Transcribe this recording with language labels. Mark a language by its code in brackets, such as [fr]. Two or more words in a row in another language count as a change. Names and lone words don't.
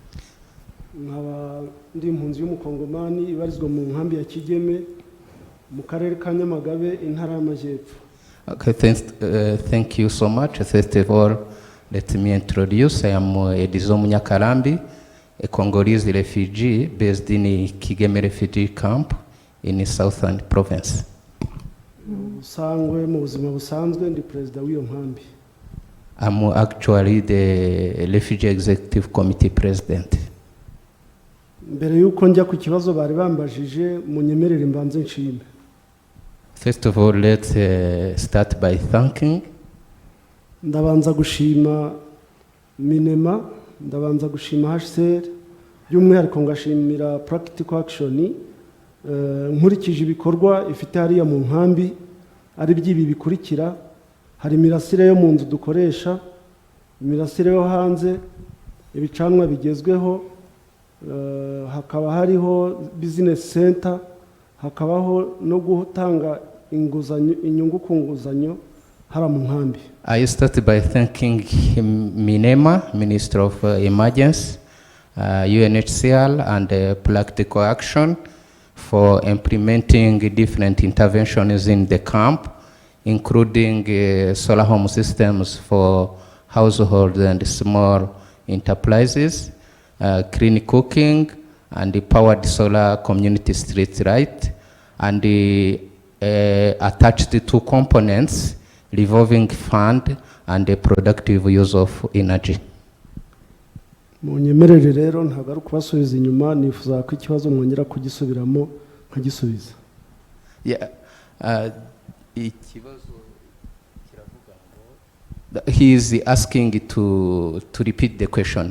[rw] nkaba ndi impunzi y'umukongomani ibarizwa mu nkambi ya Kigeme mu karere ka Nyamagabe intara y'Amajyepfo. [en] Okay, thank you so much. First of all, let me introduce. I am Edizo Munyakarambi, a Congolese refugee based in Kigeme refugee camp in Southern Province. [rw] Sangwe mu buzima busanzwe ndi president w'iyo nkambi. [en] I'm actually the Refugee Executive Committee President. [rw] Mbere yuko njya ku kibazo bari bambajije munyemerere mbanze nshime. [en] First of all, let's start by thanking. [rw] Ndabanza gushima Minema, ndabanza gushima HCR, by'umwihariko ngashimira Practical Action nkurikije ibikorwa ifite hariya mu nkambi ari by'ibi bikurikira. Hari imirasire yo mu nzu dukoresha, imirasire yo hanze, ibicanwa bigezweho, hakaba hariho [en] business center, [rw] hakabaho no gutanga inguzanyo, inyungu ku nguzanyo hara mu nkambi. [en] I started by thanking Minema, Minister of Emergency, UNHCR and Practical Action for implementing different interventions in the camp, including solar home systems for households and small enterprises, clean cooking, and the powered solar community street light, and attached the two components, revolving fund and the productive use of energy. [rw] Munyemerere rero ntabwo ari kubasubiza inyuma, nifuza ko ikibazo mwongera kugisubiramo nkagisubiza. [en] He is asking to repeat the question.